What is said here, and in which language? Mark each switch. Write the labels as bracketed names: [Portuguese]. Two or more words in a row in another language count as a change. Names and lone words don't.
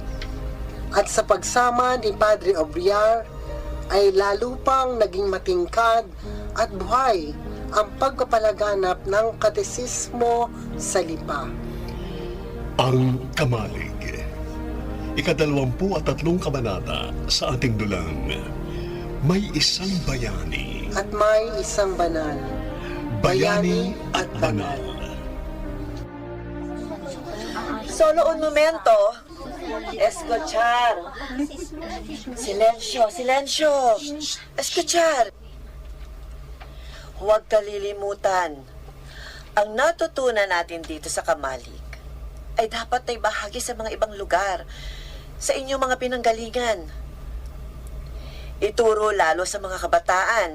[Filipino] At sa pagsama ni Padre Obriar ay lalo pang naging matingkad at buhay ang pagpapalaganap ng katesismo sa Lipa. Ang Kamalig, 23 kabanata sa ating dulang. May isang bayani. At may isang banal. Bayani at banal. [Spanish] Solo un momento. Escuchar. Silencio, silencio. Escuchar. [Filipino] Huwag kalilimutan. Ang natutunan natin dito sa Kamalig ay dapat ay bahagi sa mga ibang lugar, sa inyong mga pinanggalingan. Ituro lalo sa mga kabataan.